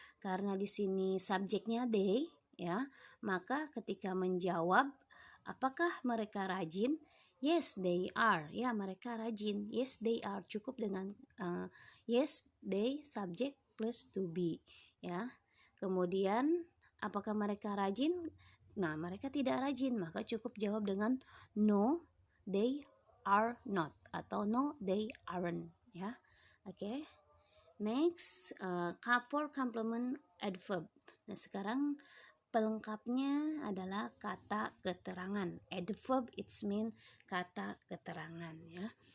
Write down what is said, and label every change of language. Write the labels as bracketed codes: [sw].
[id] Karena di sini subjeknya they, ya, maka ketika menjawab apakah mereka rajin, [en] yes they are, [id] ya, mereka rajin, yes they are, cukup dengan yes they subjek plus to be, ya. Kemudian apakah mereka rajin? Nah, mereka tidak rajin, maka cukup jawab dengan [en] no they are not, [id] atau [en] no they aren't, [id] ya. Oke. [en] Next, for complement adverb. [id] Nah, sekarang pelengkapnya adalah kata keterangan. [en] Adverb it's mean [id] kata keterangan, ya.